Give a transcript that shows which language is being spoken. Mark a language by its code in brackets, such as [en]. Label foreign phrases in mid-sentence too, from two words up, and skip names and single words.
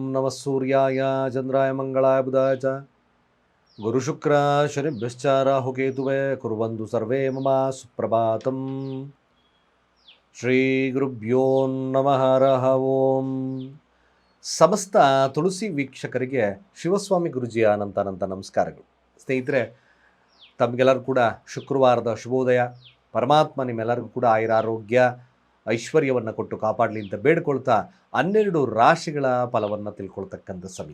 [sa] ನಮಃ ಸೂರ್ಯಾಯ ಚಂದ್ರಾಯ ಮಂಗಳಾಯ ಬುಧಾಯ ಚ ಗುರುಶುಕ್ರ ಶನಿಭ್ಯಶ್ಚ ರಾಹುಕೇತುವೇ ಕುರ್ವಂತು ಸರ್ವೇ ಮಮ ಸುಪ್ರಭಾತಂ. ಶ್ರೀ ಗುರುಭ್ಯೋ ನಮಃ ಹರಃ ಓಂ. [kn] ಸಮಸ್ತ ತುಳಸಿ ವೀಕ್ಷಕರಿಗೆ ಶಿವಸ್ವಾಮಿ ಗುರುಜಿಯ ಅನಂತ ನಮಸ್ಕಾರಗಳು. ಸ್ನೇಹಿತರೆ, ತಮಗೆಲ್ಲರೂ ಕೂಡ ಶುಕ್ರವಾರದ ಶುಭೋದಯ. ಪರಮಾತ್ಮ ನಿಮ್ಮೆಲ್ಲರಿಗೂ ಕೂಡ ಆಯುರಾರೋಗ್ಯ ಐಶ್ವರ್ಯವನ್ನು ಕೊಟ್ಟು ಕಾಪಾಡಲಿ ಅಂತ ಬೇಡ್ಕೊಳ್ತಾ 12 ರಾಶಿಗಳ ಫಲವನ್ನು ತಿಳ್ಕೊಳ್ತಕ್ಕಂಥ ಸಮಯ.